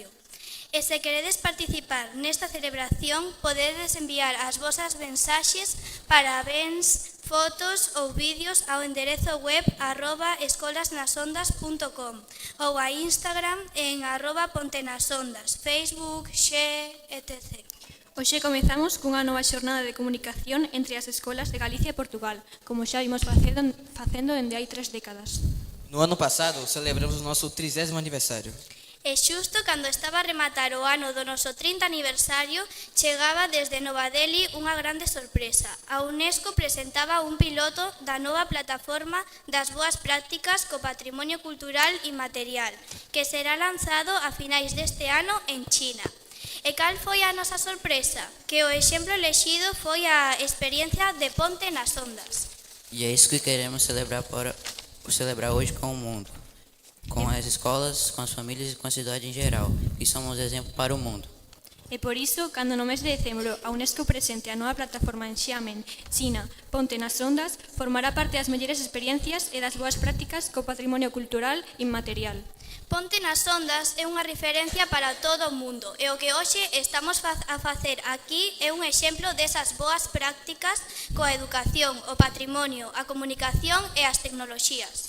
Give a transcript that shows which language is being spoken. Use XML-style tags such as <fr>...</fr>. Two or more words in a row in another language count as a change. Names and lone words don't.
<gl>E se queredes participar nesta celebración, podedes enviar as vosas mensaxes, parabéns, fotos ou vídeos ao enderezo web @escolasnasondas.com ou a Instagram en @pontenasondas, Facebook, Xe, etc. Hoxe comezamos cunha nova xornada de comunicación entre as escolas de Galicia e Portugal, como xa vimos facendo dende hai 3 décadas.</gl> <pt>No ano passado, celebramos o nosso 30º aniversário.</pt> <gl>E xusto cando estaba a rematar o ano do noso 30 aniversario, chegaba desde Nova Delhi unha grande sorpresa. A UNESCO presentaba un piloto da nova plataforma das boas prácticas co patrimonio cultural inmaterial, que será lanzado a finais deste ano en China. E cal foi a nosa sorpresa? Que o exemplo elexido foi a experiencia de Ponte nas Ondas.</gl> <pt>E é isso que queremos celebrar hoje com o mundo, com as escolas, com as famílias e com a cidade em geral, e somos exemplo para o mundo.</pt> <gl>E por iso, cando no mes de decembro a UNESCO presente a nova plataforma en Xiamen, China, Ponte nas Ondas, formará parte das mellores experiencias e das boas prácticas co patrimonio cultural inmaterial. Ponte nas Ondas é unha referencia para todo o mundo e o que hoxe estamos a facer aquí é un exemplo desas boas prácticas coa educación, o patrimonio, a comunicación e as tecnoloxías.</gl>